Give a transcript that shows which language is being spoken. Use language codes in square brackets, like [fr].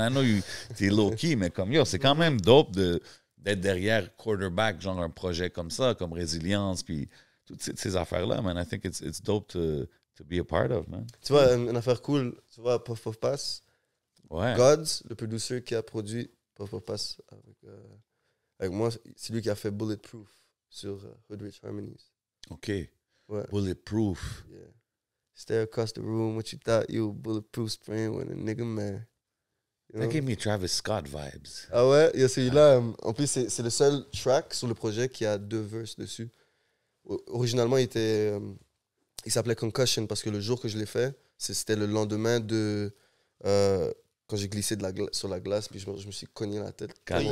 [en] I know [fr] t'es low-key, mais comme yo, c'est quand même dope d'être derrière quarterback, genre un projet comme ça, comme Résilience, puis toutes ces affaires-là, man. [en] I think it's dope to be a part of, man. [fr] Tu vois, une affaire cool, tu vois, Puff Pass. Ouais. Gods, le producer qui a produit Puff Pass avec moi, c'est lui qui a fait Bulletproof sur Hood Rich Harmonies. OK. Ouais. [en] Bulletproof. Yeah. Stare across the room, what you thought you were bulletproof spraying with a nigga, man. You That know? gave me Travis Scott vibes. [fr] Ah ouais, il y a celui-là. En plus, c'est le seul track sur le projet qui a 2 verses dessus. Originalement, il s'appelait Concussion parce que le jour que je l'ai fait, c'était le lendemain de. Quand j'ai glissé sur la glace, puis je me suis cogné la tête. God tellement